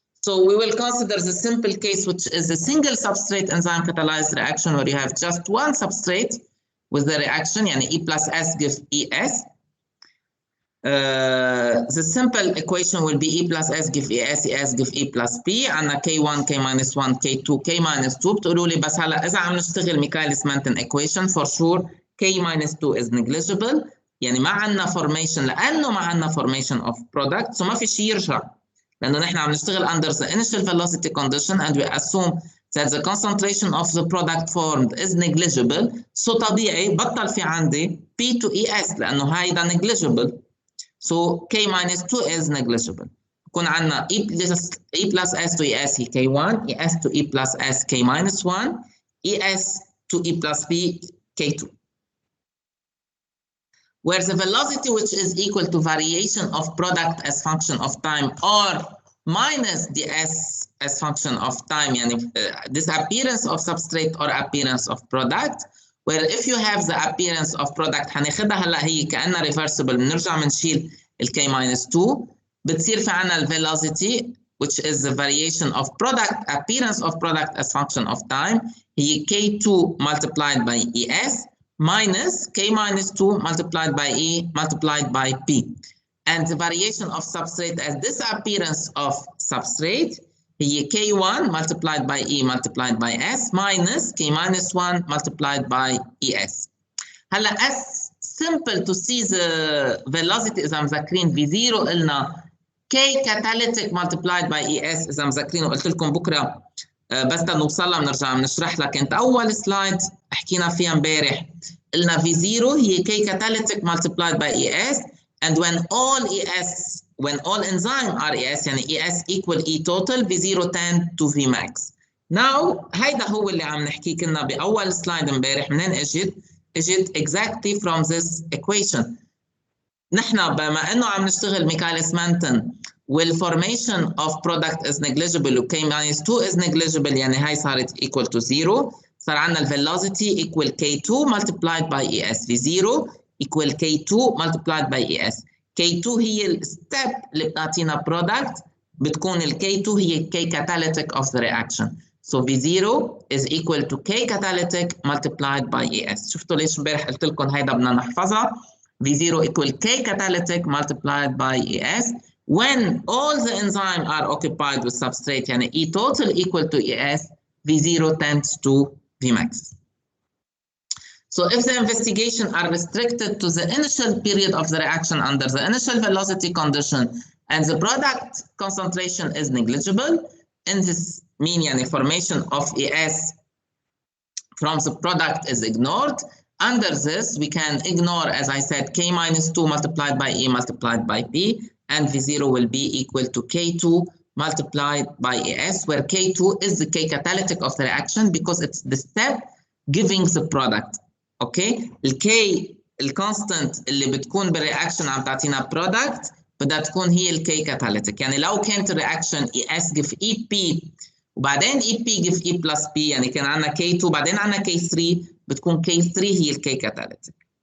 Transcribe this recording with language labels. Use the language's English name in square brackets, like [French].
[English] So we will consider the simple case, which is a single substrate enzyme catalyzed reaction, where you have just one substrate with the reaction, يعني E plus S give ES. the simple equation will be E plus S give ES ES give E plus P. [Arabic] عندنا K1 K minus 1 K2 K minus 2. بتقولوا لي بس هلا إذا عم نشتغل ميكاليس مانتن [English] equation for sure K minus 2 is negligible. [Arabic] يعني ما عندنا formation لأنه ما عندنا [English] formation of product. So [Arabic] ما في شيء يرجع لأنه نحن عم نشتغل [English] under the initial velocity condition and we assume that the concentration of the product formed is negligible. [Arabic] So طبيعي بطل في عندي [English] P to ES [Arabic] لأنه هيدا negligible. [English] So K minus 2 is negligible. [Arabic] يكون عندنا [English] E plus S to ES هي K1, ES to E plus S K minus 1, ES to E plus P K2. Where the velocity which is equal to variation of product as function of time or minus ds as function of time, يعني disappearance of substrate or appearance of product. Where if you have the appearance of product [Arabic] هناخدها هلا هي كأنها [English] reversible بنرجع بنشيل ال K minus 2 [Arabic] بتصير في عنا ال [English] velocity which is the variation of product appearance of product as function of time هي K2 multiplied by ES minus K minus 2 multiplied by E multiplied by P. And the variation of substrate as disappearance of substrate هي K1 multiplied by E multiplied by S minus K minus 1 multiplied by ES. [Arabic] هلا [English] as simple to see the velocity [Arabic] إذا مذكرين V0 قلنا [English] K catalytic multiplied by ES [Arabic] إذا مذكرين وقلت لكم بكرة بس نوصلها بنرجع بنشرح لك. كانت أول سلايد حكينا فيها امبارح قلنا [English] V0 هي K catalytic multiplied by ES and when all enzyme are ES يعني ES equal E total V0 tend to V max. [Arabic] Now هيدا هو اللي عم نحكيه كنا بأول سلايد امبارح. منين اجت [English] exactly from this equation. [Arabic] نحن بما انه عم نشتغل ميكاليس مانتن وال [English] formation of product is negligible [Arabic] و [English] K minus 2 is negligible [Arabic] يعني هاي صارت equal to 0. صار عندنا [English] ال velocity equal K2 multiplied by ES V0 equal K2 multiplied by ES. [Arabic] K2 هي الستيب اللي بتعطينا product بتكون ال K2 هي [English] K catalytic of the reaction. So V0 is equal to K catalytic multiplied by ES. [Arabic] شفتوا ليش امبارح قلت لكم هيدا بدنا نحفظها. [English] V0 equal K catalytic multiplied by ES when all the enzymes are occupied with substrate يعني E total equal to ES V0 tends to Vmax. So if the investigation are restricted to the initial period of the reaction under the initial velocity condition and the product concentration is negligible, in this mean يعني formation of ES from the product is ignored. Under this, we can ignore, as I said, K minus 2 multiplied by E multiplied by P, and V0 will be equal to K2 multiplied by ES, where K2 is the K catalytic of the reaction because it's the step giving the product. Okay? The K, the constant [Arabic] اللي بتكون بالreaction عم تعطينا product بدها تكون هي ال K catalytic. يعني لو كانت الreaction ES give EP وبعدين EP give E plus P يعني كان عندنا K2 بعدين عندنا K3 بتكون K3 هي ال K catalytic.